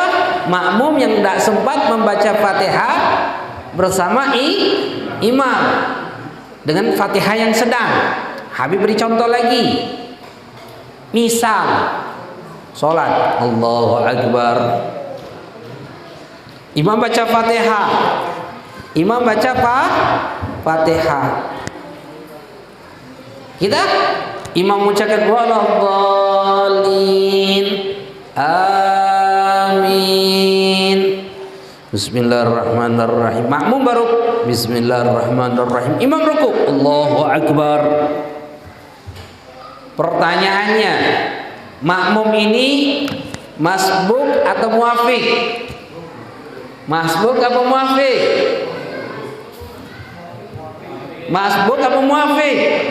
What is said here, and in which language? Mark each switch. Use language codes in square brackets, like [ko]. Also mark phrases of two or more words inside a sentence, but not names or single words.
[id] Makmum yang tidak sempat membaca Fatihah bersama imam dengan Fatihah yang sedang. Habib beri contoh lagi. Misal sholat [ar] Allahu Akbar, [id] imam baca Fatihah, imam baca Fatihah, kita imam mengucapkan [ar] waladdallin amin Bismillahirrahmanirrahim, [id] makmum baru Bismillahirrahmanirrahim, imam ruku [ar] Allahu Akbar. [id] Pertanyaannya, makmum ini masbuk atau muafiq? Masbuk apa muafiq? Masbuk apa muafiq?